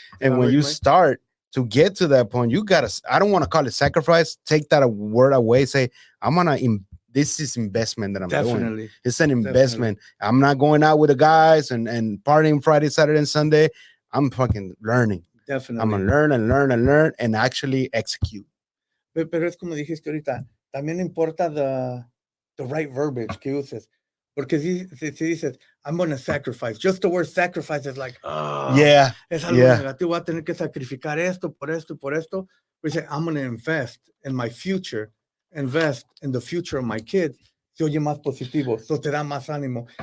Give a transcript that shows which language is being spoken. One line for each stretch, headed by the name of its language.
English: And when you start to get to that point, you got to, I don't want to call it sacrifice. Take that word away. Say, this is investment that I'm doing. It's an investment. I'm not going out with the guys and partying Friday, Saturday, and Sunday. I'm fucking learning. Definitely. I'm going to learn and learn and learn and actually execute.
Spanish: Pero es como dijiste ahorita, también importa
English: the right verbiage
Spanish: que uses. Porque si dices,
English: I'm going to sacrifice, just the word sacrifice is like,
Spanish: es algo negativo, voy a tener que sacrificar esto, por esto, por esto.
English: We say, I'm going to invest in my future, invest in the future of my kids.
Spanish: Se oye más positivo, so te da más ánimo.